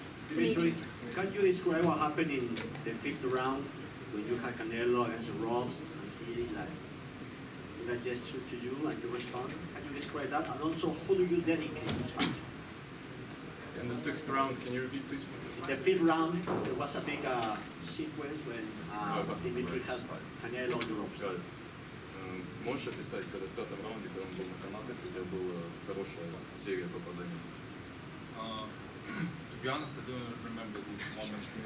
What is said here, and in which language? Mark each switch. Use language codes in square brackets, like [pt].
[en] Dmitry, can you describe what happened in the 5th round when you had Canelo against the ropes and he did a gesture to you and you responded? Can you describe that? And also, who do you dedicate this fight? In the 6th round, can you repeat, please? In the 5th round, there was a big sequence when Dmitry has Canelo on the ropes. [ru] Можешь описать, когда в 5-м раунде, когда он был на канатах, у тебя была хорошая серия попаданий? [en] To be honest, I don't remember this moment.